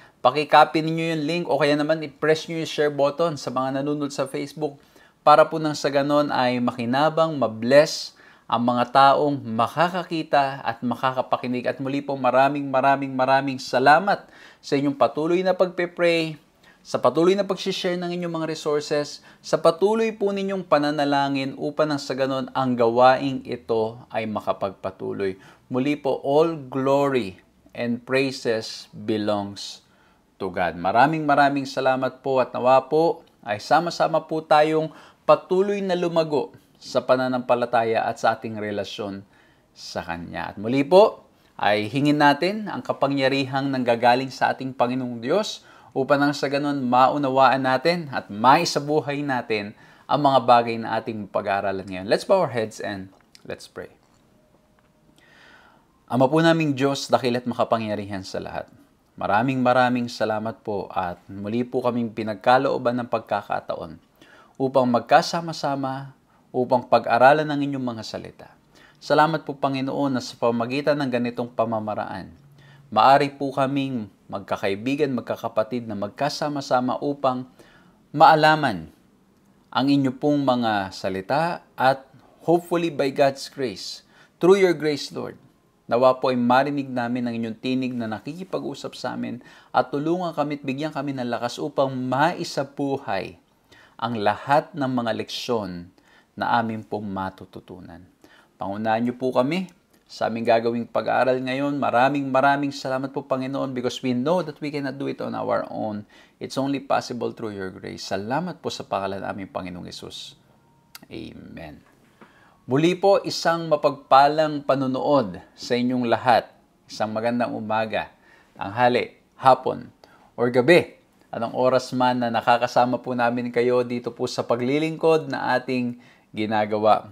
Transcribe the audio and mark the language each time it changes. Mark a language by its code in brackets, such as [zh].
[tl] Pakicopy ninyo yung link o kaya naman i-press nyo yung share button sa mga nanonood sa Facebook para po nang sa ganon ay makinabang, mabless ang mga taong makakakita at makakapakinig. At muli po maraming salamat sa inyong patuloy na pagpe-pray, sa patuloy na pag-share ng inyong mga resources, sa patuloy po ninyong pananalangin upang nang sa ganon ang gawaing ito ay makapagpatuloy. Muli po, all glory and praises belongs to God. Maraming salamat po at nawa po ay sama-sama po tayong patuloy na lumago sa pananampalataya at sa ating relasyon sa Kanya. At muli po ay hingin natin ang kapangyarihang nanggagaling sa ating Panginoong Diyos upang nang sa ganun maunawaan natin at maisabuhay natin ang mga bagay na ating pag-aaralan ngayon. [en] Let's bow our heads and let's pray. [tl] Ama po naming Diyos, dakil at makapangyarihan sa lahat. Maraming salamat po at muli po kaming pinagkalooban ng pagkakataon upang magkasama-sama, upang pag-aralan ng inyong mga salita. Salamat po Panginoon na sa pamagitan ng ganitong pamamaraan, maari po kaming magkakaibigan, magkakapatid na magkasama-sama upang maalaman ang inyo pong mga salita at hopefully by God's grace, through your grace Lord, nawa po ay marinig namin ang inyong tinig na nakikipag-usap sa amin at tulungan kami at bigyan kami ng lakas upang maisabuhay ang lahat ng mga leksyon na amin pong matututunan. Pangunahan niyo po kami sa aming gagawing pag-aaral ngayon. [en] Maraming salamat po, Panginoon, because we know that we cannot do it on our own. It's only possible through your grace. [tl] Salamat po sa pangalan namin, Panginoong Hesus. Amen. Muli po, isang mapagpalang panunood sa inyong lahat. Isang magandang umaga, tanghali, hapon, or gabi. Anong oras man na nakakasama po namin kayo dito po sa paglilingkod na ating ginagawa.